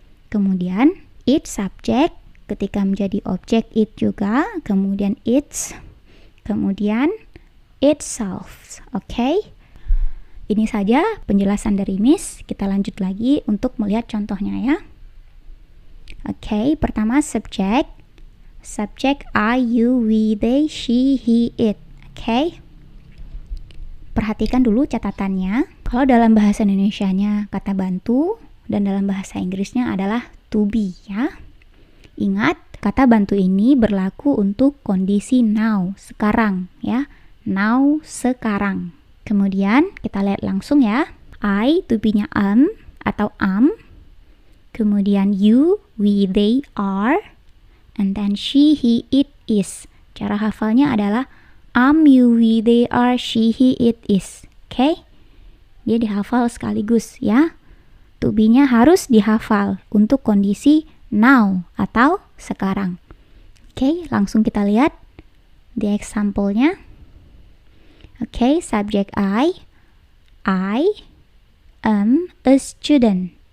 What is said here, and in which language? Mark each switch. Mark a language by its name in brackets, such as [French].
[Indonesian] Kemudian it subject, ketika menjadi objek it juga, kemudian its, kemudian itself. Oke? Ini saja penjelasan dari Miss. Kita lanjut lagi untuk melihat contohnya ya. Oke, pertama subject. [English] Subject I, you, we, they, she, he, it. Oke. [Indonesian] Perhatikan dulu catatannya. Kalau dalam bahasa Indonesianya kata bantu dan dalam bahasa Inggrisnya adalah to be ya. Ingat, kata bantu ini berlaku untuk kondisi now, sekarang ya. Now, sekarang. Kemudian kita lihat langsung ya. [English] I, to be-nya atau am. Kemudian you, we, they, are. And then she, he, it, is. Cara hafalnya adalah am, you, we, they, are, she, he, it, is. Oke? [Indonesian] Dia dihafal sekaligus ya. To be-nya harus dihafal untuk kondisi now atau sekarang. Oke, langsung kita lihat the example-nya. [English] Oke, subject I am a student.